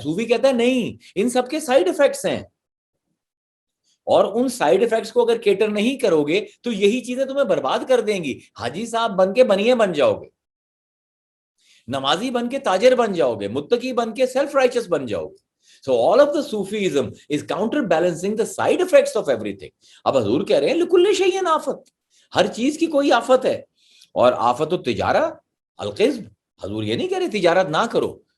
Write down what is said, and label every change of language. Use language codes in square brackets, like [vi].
[ur] صوفی کہتا ہے نہیں, ان سب کے سائیڈ افیکٹس ہیں, اور ان سائیڈ افیکٹس کو اگر کیٹر نہیں کرو گے تو یہی چیزیں تمہیں برباد کر دیں گی. حاجی صاحب بن کے بنیے بن جاؤ گے, نمازی بن کے تاجر بن جاؤ گے, متقی بن کے [en] self righteous [ur] بن جاؤ گے. [en] So all of the Sufism is counterbalancing the side effects of everything. [ur] اب حضور کہہ رہے ہیں [ar] لکل شیء آفت, [ur] ہر چیز کی کوئی آفت ہے. اور [ar] آفت التجارہ القذب, [ur] حضور یہ نہیں کہہ رہے تجارت نہ کرو.